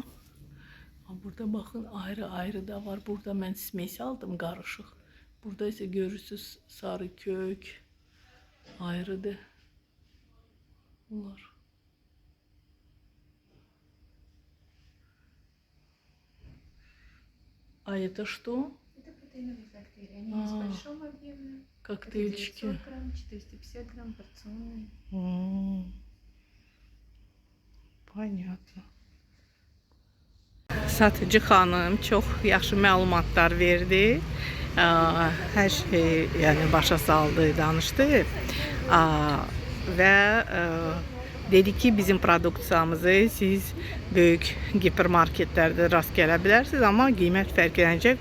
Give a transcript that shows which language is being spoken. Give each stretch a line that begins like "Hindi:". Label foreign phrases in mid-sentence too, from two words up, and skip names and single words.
Azerbaijani: Burada baxın ayrı-ayrı da var. Burada mən smesi aldım qarışıq. Burada isə görürsünüz sarı kök ayrıdır. Bunlar.
Russian: А это что? Это протеиновые коктейли. Они есть в большом объеме. Коктейльчики. 900 грамм, 450 грамм порционные. Понятно.
Azerbaijani: Satıcı xanım çox yaxşı məlumatlar verdi. Hər şey yəni başa saldı, danışdı. Və dedi ki, bizim produksiyamızı siz böyük hipermarketlərdə rast gələ bilərsiniz, amma qiymət fərqlənəcək.